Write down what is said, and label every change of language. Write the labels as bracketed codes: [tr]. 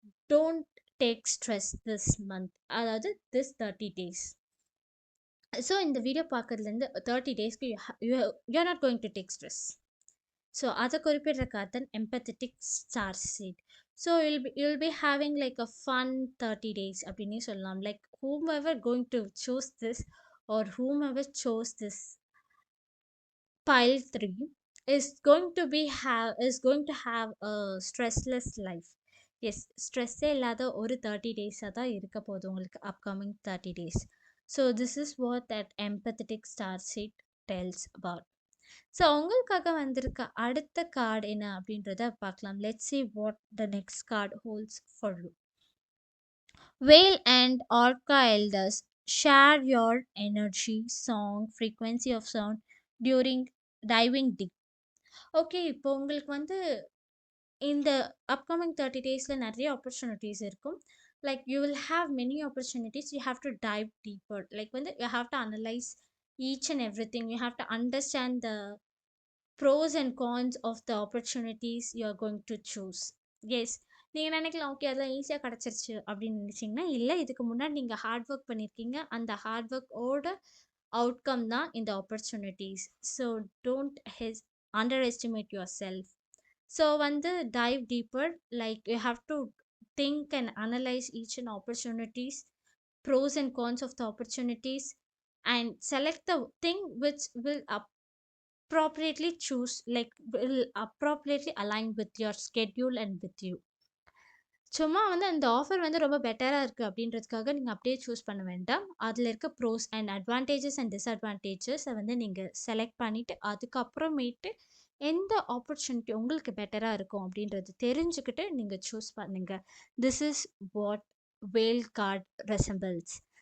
[en] Don't take stress this month, அதாவது this 30 days. So [ta] இந்த video பார்க்கறதுலேருந்து 30 டேஸ்க்கு [en] You are not going to take stress. [ta] So அதை குறிப்பிடுற card தான் empathetic star seat. [en] so you'll be having like a fun 30 days [ta] அப்படின்னே சொல்லலாம். [en] Like whom ever going to choose this or whomever chose this pile 3 is going to have a stressless life. [ta] S, ஸ்ட்ரெஸ்ஸே இல்லாத ஒரு 30 டேஸாக தான் இருக்க போகுது உங்களுக்கு upcoming 30 days. [en] So this is what that empathetic starseed tells about. [ta] So உங்களுக்காக வந்திருக்க அடுத்த கார்டு என்ன அப்படின்றத பார்க்கலாம். [en] Let's see what the next card holds for you. Whale and Orca elders share your energy, song, frequency of sound during diving deep. [ta] Okay, இப்போ உங்களுக்கு வந்து இந்த அப்கமிங் 30 டேஸில் நிறைய ஆப்பர்ச்சுனிட்டிஸ் இருக்கும். [en] Like you will have many opportunities. You have to dive deeper. Like வந்து you have to analyse each and every thing. You have to understand the pros and cons of the opportunities you are going to choose. [ta] S, நீங்கள் நினைக்கலாம் okay அதெல்லாம் ஈஸியாக கிடச்சிருச்சு அப்படின்னு நினச்சிங்கன்னா, இல்லை, இதுக்கு முன்னாடி நீங்கள் ஹார்ட் ஒர்க் பண்ணியிருக்கீங்க. அந்த ஹார்ட் ஒர்க்கோட அவுட்கம் தான் இந்த opportunities. [en] So don't underestimate yourself. So வந்து dive deeper. Like you have to think and analyse each and opportunities, pros and cons of the opportunities, and select the thing which will appropriately choose, like will appropriately align with your schedule and with you. [ta] சும்மா வந்து அந்த offer வந்து ரொம்ப பெட்டராக இருக்குது அப்படின்றதுக்காக நீங்கள் அப்படியே சூஸ் பண்ண வேண்டாம். அதில் இருக்க ப்ரோஸ் அண்ட் அட்வான்டேஜஸ் அண்ட் டிஸ்அட்வான்டேஜஸை வந்து நீங்கள் செலக்ட் பண்ணிவிட்டு அதுக்கப்புறமேட்டு எந்த ஆப்பர்ச்சுனிட்டி உங்களுக்கு பெட்டராக இருக்கும் அப்படின்றது தெரிஞ்சுக்கிட்டு நீங்கள் சூஸ் பண்ணுங்கள். [en] This is what whale card resembles.